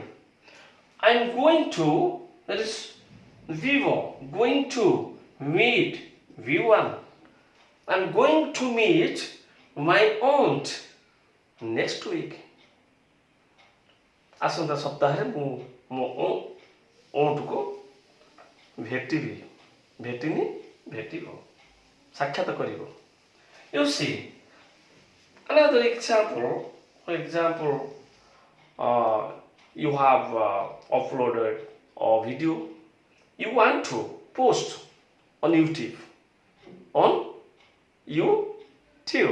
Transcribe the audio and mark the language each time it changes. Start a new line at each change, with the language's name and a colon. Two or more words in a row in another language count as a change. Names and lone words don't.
English: I'm going to, that is vivo, going to meet V1. I'm going to meet my aunt next week.
Odia: ଆସନ୍ତା ସପ୍ତାହରେ ମୁଁ ମୋ auntକୁ ଭେଟିବି. ଭେଟିନି ଭେଟିବ. ସାକ୍ଷାତ କରିବ.
English: You see, another example, for example, you have uploaded a video. You want to post on YouTube. On YouTube.